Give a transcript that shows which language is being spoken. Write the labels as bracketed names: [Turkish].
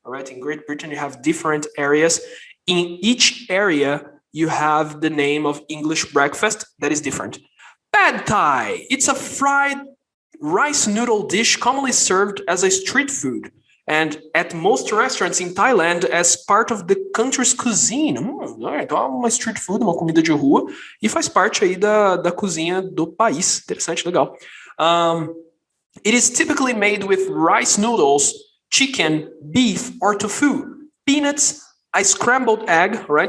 [English] All right, in Great Britain, you have different areas. In each area, you have the name of English breakfast that is different. Pad Thai. It's a fried rice noodle dish commonly served as a street food and at most restaurants in Thailand as part of the country's cuisine. [Portuguese] Então é uma street food, uma comida de rua e faz parte aí da cozinha do país. Interessante, legal. [English] It is typically made with rice noodles, chicken, beef, or tofu, peanuts, a scrambled egg, right?